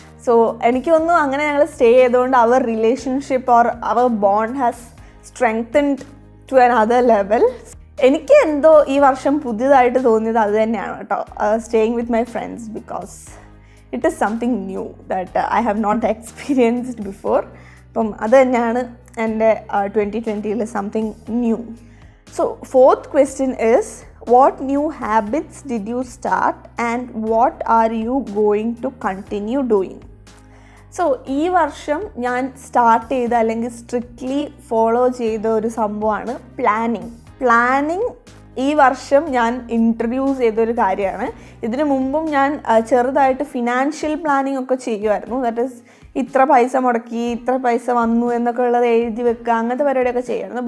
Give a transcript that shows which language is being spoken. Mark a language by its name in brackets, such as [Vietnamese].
[English] so [Malayalam] എനിക്കൊന്നും അങ്ങനെ ഞങ്ങൾ സ്റ്റേ ചെയ്തുകൊണ്ട് [English] അവർ relationship or അവർ bond has strengthened to another level. [Malayalam] എനിക്ക് എന്തോ ഈ വർഷം പുതിയതായിട്ട് തോന്നിയത് അത് തന്നെയാണ് കേട്ടോ, [English] Staying with my friends, because it is something new that I have not experienced before. [Malayalam] അപ്പം അത് തന്നെയാണ് എൻ്റെ 2020 something new. [English] So 4th question is, what new habits did you start and what are you going to continue doing? [Malayalam] So ഈ വർഷം ഞാൻ start ചെയ്ത അല്ലെങ്കിൽ strictly follow ചെയ്ത ഒരു സംഭവമാണ് പ്ലാനിങ്. ഈ വർഷം ഞാൻ ഇൻട്രൊഡ്യൂസ് ചെയ്തൊരു കാര്യമാണ്. ഇതിനു മുമ്പും ഞാൻ ചെറുതായിട്ട് ഫിനാൻഷ്യൽ പ്ലാനിങ് ഒക്കെ ചെയ്യുമായിരുന്നു. ദാറ്റ് ഈസ് ഇത്ര പൈസ മുടക്കി ഇത്ര പൈസ വന്നു എന്നൊക്കെ ഉള്ളത് എഴുതി വെക്കുക, അങ്ങനത്തെ പരിപാടിയൊക്കെ ചെയ്യുമായിരുന്നു.